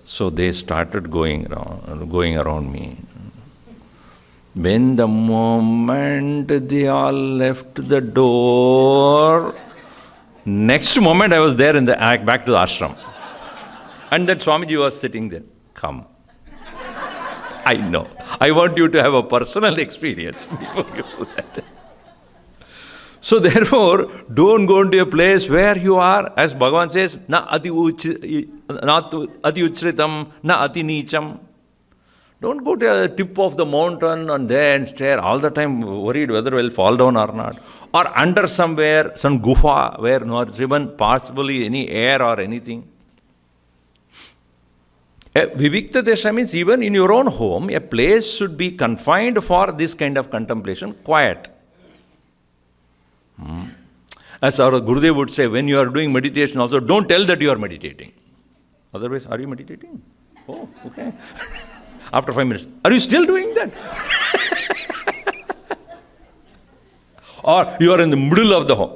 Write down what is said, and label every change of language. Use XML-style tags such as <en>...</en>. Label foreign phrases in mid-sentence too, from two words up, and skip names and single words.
<en>So they started going around me. When the moment they all left the door, next moment I was there back to the ashram. And that Swamiji was sitting there. Come. I know. I want you to have a personal experience before you do that. So therefore, don't go into a place where you are, as Bhagavan says,</en> <sa>na ati uchritam, na ati neecham.</sa> <en>Don't go to the tip of the mountain and then stare all the time worried whether we'll fall down or not. Or under somewhere, some gufa where not even possibly any air or anything.</en> <sa>Vivikta desha</sa> <en>means even in your own home, a place should be confined for this kind of contemplation, quiet. As our Gurudev would say, when you are doing meditation also, don't tell that you are meditating. Otherwise, are you meditating? Oh, okay. After 5 minutes, are you still doing that? Or you are in the middle of the home.</en>